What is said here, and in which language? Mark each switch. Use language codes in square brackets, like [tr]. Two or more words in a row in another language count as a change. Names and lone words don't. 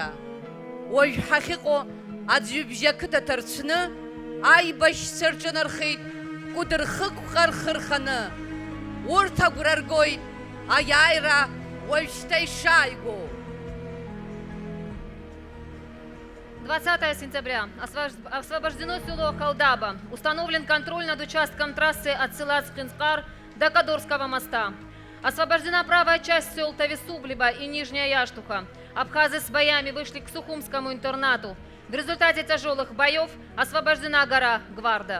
[ab] Уажә ҳахьыҟоу Аӡҩыбжьа ақыҭа ҭарцәны аибашьцәа рҿынархеит Кәыдырхықәҟа рхы рханы. Урҭ агәра ргоит аиааира уажәшьҭа ишааигәоу. [ru] 20 сентября. Освобождено село Халдаба. Установлен контроль над участком трассы от села Цхинскар до Кадорского моста. Освобождена правая часть сел Тависублиба и Нижняя Яштуха. Абхазы с боями вышли к Сухумскому интернату. В результате тяжелых боев освобождена гора Гварда.